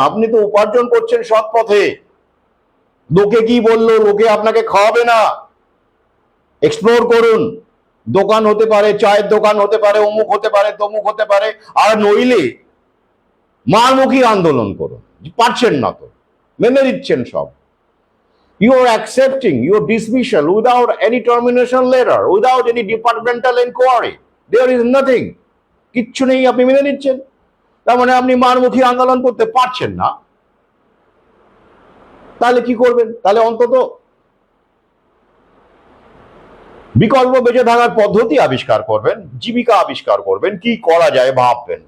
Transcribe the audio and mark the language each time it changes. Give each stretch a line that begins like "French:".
Bangla: আপনি তো উপার্জন করছেন সৎ পথে, লোকে কি বললো, লোকে আপনাকে খাওয়াবে না। এক্সপ্লোর করুন, দোকান হতে পারে, চায়ের দোকান হতে পারে, অমুক হতে পারে, তমুক হতে পারে। আর নইলে মারমুখী আন্দোলন করুন, পারছেন না তো, মেনে দিচ্ছেন সব।
English: You are accepting your dismissal without any termination letter, without any departmental inquiry. There is nothing.
Bangla: কিচ্ছু নেই, আপনি মেনে নিচ্ছেন। তার মানে আপনি মারমুখী আন্দোলন করতে পারছেন না। তাহলে কি করবেন? তাহলে অন্তত বিকল্প বেঁচে থাকার পদ্ধতি আবিষ্কার করবেন, জীবিকা আবিষ্কার করবেন, কি করা যায় ভাববেন।